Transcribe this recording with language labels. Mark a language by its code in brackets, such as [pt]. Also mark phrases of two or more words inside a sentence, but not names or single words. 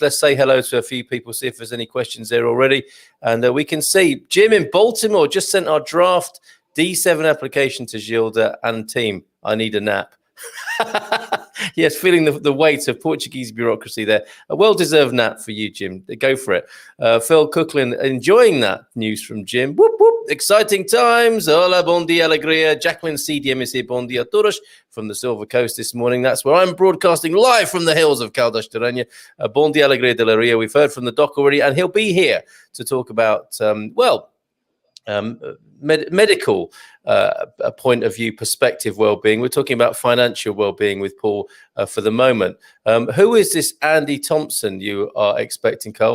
[en] Let's say hello to a few people, see if there's any questions there already. And we can see Jim in Baltimore just sent our draft D7 application to Gilda and team. I need a nap. Yes, feeling the weight of Portuguese bureaucracy there. A well-deserved nap for you, Jim. Go for it. Phil Cooklin enjoying that news from Jim. Whoop, whoop. Exciting times. [pt] Hola, bon dia, alegria. [en] Jacqueline CDM is here. [pt] Bon dia, todos [en] from the Silver Coast this morning. That's where I'm broadcasting live from the hills of Caldas Terrena. [pt] Bon dia, alegria de la Ria. [en] We've heard from the doc already, and he'll be here to talk about, medical point of view, perspective well-being. We're talking about financial well-being with Paul for the moment. Who is this Andy Thomson you are expecting, Carl?